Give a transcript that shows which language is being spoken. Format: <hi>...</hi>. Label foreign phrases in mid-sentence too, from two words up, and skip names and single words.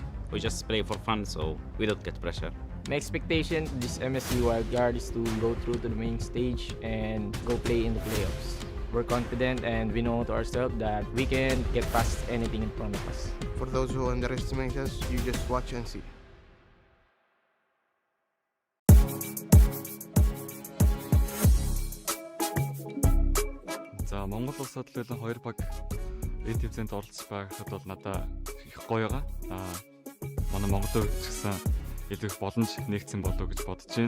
<en>We just play for fun, so we don't get pressure. My expectation this MSC wildcard is to go through to the main stage and go play in the playoffs. We're confident and we know to ourselves that we can get past anything in front of us. For those who underestimate us, you just watch and see.</en> <mn>За Монгол улсад л 2 баг EWC-нд оролцож байхад бол надад их гоё байгаа. Манай Монголын хувьд ч гэсэн илүү их боломж нэгцэн болов гэж бодож байна.</mn>